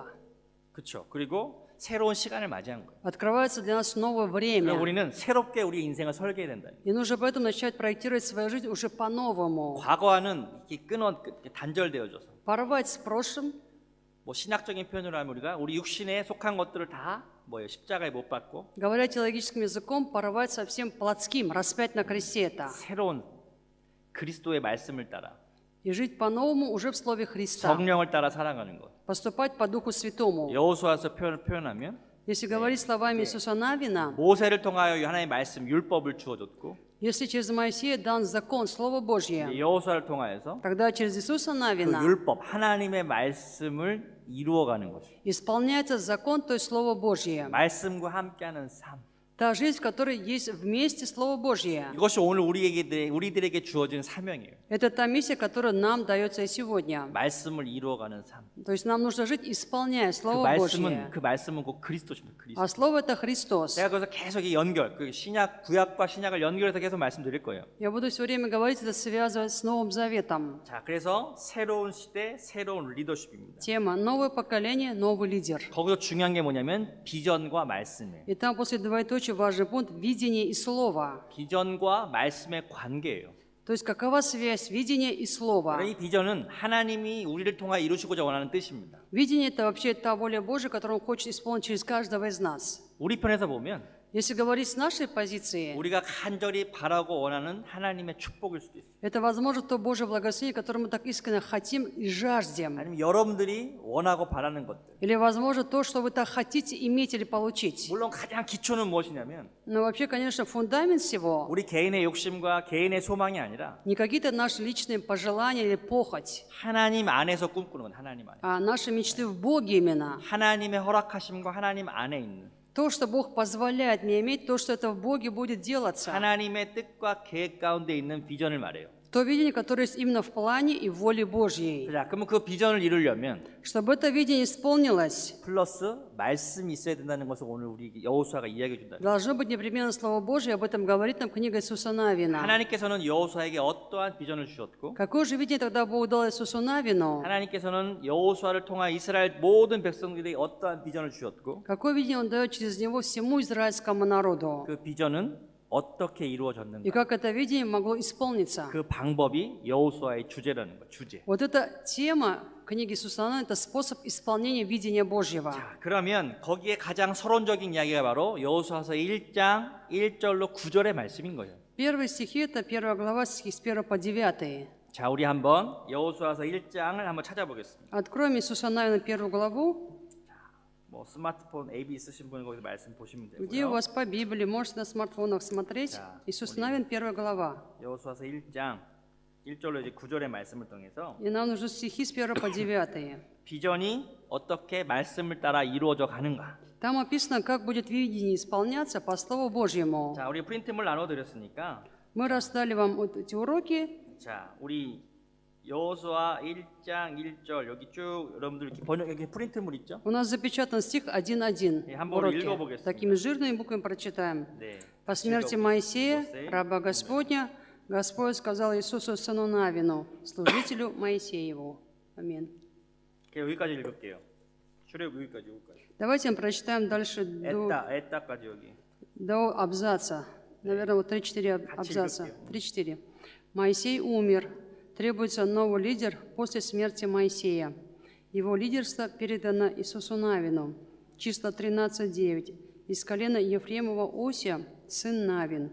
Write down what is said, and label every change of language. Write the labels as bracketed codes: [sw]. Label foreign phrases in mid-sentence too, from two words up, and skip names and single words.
[ko] 그렇죠. 그리고 새로운 시간을 맞이한 거예요. [ru] Открывается для нас новое [ko] 그래서 [ru] время. [ko] 우리는 새롭게 우리 인생을 설계해야 된다. [ru] И нужно поэтому начать проектировать свою жизнь уже по-новому. [ko] 과거와는 이렇게 이렇게 단절되어져서 [ru] Порвать с прошлым. [ko] 뭐 신학적인 표현으로 하면 우리가 우리 육신에 속한 것들을 다 뭐예요? 십자가에 못 박고 [ru] Говоря теологическим языком, порвать со всем плотским, распять на кресте это. [ko] 새로운 그리스도의 말씀을 따라 [ru] И жить по-новому уже в Слове Христа. [ko] 성령을 따라 살아가는 것. [ru] Поступать по Духу Святому. [ko] 여호수아서 표현하면 [ru] Если говорить словами Иисуса Навина, [ko] 모세를 통하여 하나님의 말씀 율법을 주어줬고 [ru] если через Моисея дан закон, Слово Божье, [ko] 여호수아를 통하여서 [ru] тогда через Иисуса [ko] 그 [ru] Навина [ko] 율법 하나님의 말씀을 이루어가는 것이. [ru] исполняется закон, то есть Слово Божье. [ko] 말씀과 함께하는 삶. [ru] Та жизнь, в которой есть вместе Слово Божье. [ko] 이것이 오늘 우리들에게 주어진 사명이에요. [ru] Это та миссия, которая нам дается и сегодня. [ko] 말씀을 이루어가는 삶. [ru] То есть нам нужно жить, исполняя Слово Божье. [ko] 그 말씀은 곧 그리스도십니다. 그리스도. [ru] А Слово — это Христос. [ko] 제가 그래서 계속 이 연결, 그 신약 구약과 신약을 연결해서 계속 말씀드릴 거예요. [ru] Я буду все время говорить это, связывать с Новым Заветом. [ko] 자, 그래서 새로운 시대, 새로운 리더십입니다. [ru] Тема «Новое поколение, новый лидер». [ko] 거기서 중요한 게 뭐냐면 비전과 말씀이에요. [ru] И там после двоеточия важный пункт «Видение и слово». [ko] 비전과 말씀의 관계예요. [ru] То есть какова связь видения и слова? [ko] 이 비전은 하나님이 우리를 통해 이루시고자 원하는 뜻입니다. [ru] Видение — это вообще та воля Божия, которую Он хочет исполнить через каждого из нас. [ko] 우리 편에서 보면 [ru] Если говорить с нашей позиции, [ko] 우리가 간절히 바라고 원하는 하나님의 축복일 수도 있어요. [ru] это, возможно, то Божье благословение, которое мы так искренне хотим и жаждем. [ko] 아니면 여러분들이 원하고 바라는 것들. [ru] Или, возможно, то, что вы так хотите иметь или получить. [ko] 물론 가장 기초는 무엇이냐면 [ru] Но вообще, конечно, фундамент всего [ko] 우리 개인의 욕심과 개인의 소망이 아니라 [ru] не какие-то наши личные пожелания или похоть, [ko] 하나님 안에서 꿈꾸는 건 하나님 안에. [ru] а наши мечты в Боге именно. [ko] 하나님의 허락하심과 하나님 안에 있는 [ru] То, что Бог позволяет мне иметь, то, что это в Боге будет делаться. [ko] 하나님의 뜻과 계획 가운데 있는 비전을 말해요. [ru] То видение, которое есть именно в плане и в воле Божьей. [ko] 자, 그러면 그 비전을 이루려면 [ru] Чтобы это видение исполнилось, [ko] 플러스 말씀이 있어야 된다는 것을 오늘 우리 여호수아가 이야기해 준다. [ru] должно быть непременно Слово Божье, об этом говорит нам книга Иисуса Навина. [ko] 하나님께서는 여호수아에게 어떠한 비전을 주셨고 [ru] Какое же видение тогда Бог дал Иисусу Навину? [ko] 하나님께서는 여호수아를 통한 이스라엘 모든 백성들에게 어떠한 비전을 주셨고 [ru] Какое видение Он дает через него всему израильскому народу? [ko] 그 비전은 어떻게 [ru] И [ko] 이루어졌는가? [ru] как это видение могло исполниться? [ko] 그 방법이 여호수아의 주제라는 거, 주제. [ru] Вот эта тема книги Иисуса Навина – это способ исполнения видения Божьего. [ko] 자, 그러면 거기에 가장 서론적인 이야기가 바로 여호수아서 1장 1절로 9절의 말씀인 거예요. [ru] Первые стихи – это 1 глава, стихи с 1 по 9. [ko] 자, 우리 한번 여호수아서 1장을 한번 찾아보겠습니다. [ru] Откроем Иисуса Навина 1 главу. [ko] 뭐 스마트폰 AB 쓰신 분은 거기서 말씀 보시면 [ru] Где у [ko] 되고요. [ru] вас по Библии, можете на смартфонах смотреть. Да, Иисус [ko] 우리- [ru] Навин, 1 глава. [ko] 여호수아서 1장 1절로 이제 9절의 말씀을 통해서 [ru] И нам нужны стихи с 1 по 9. [ko] 비전이 어떻게 말씀을 따라 이루어져 가는가. [ru] Там описано, как будет видение исполняться по Слову Божьему. [ko] 자, 우리 프린트물 나눠 드렸으니까 [ru] Мы раздали вам вот эти уроки. [ko] 자, 우리 여호수아 1장 1절 여기 쭉 여러분들 이렇게 번역 여기 프린트물 있죠? [ru] У нас запечатан стих 1:1 [ko] 네, [ru] в [ko] 한번 [ru] уроке. [ko] 읽어보겠습니다. [ru] Такими жирными буквами прочитаем. [ko] 네. [ru] По смерти Моисея, раба Господня, Господь сказал Иисусу, сыну Навину, служителю Моисееву. Аминь. [ko] 여기까지 읽을게요. 출애굽 여기까지. [ru] Давайте мы прочитаем дальше [ko] 에따까지 여기. [ru] до абзаца. Наверное, вот 3-4 абзаца. 3-4. Моисей умер. Требуется новый лидер после смерти Моисея. Его лидерство передано Иисусу Навину. Числа 13:9. Из колена Ефремова Осия, сын Навин.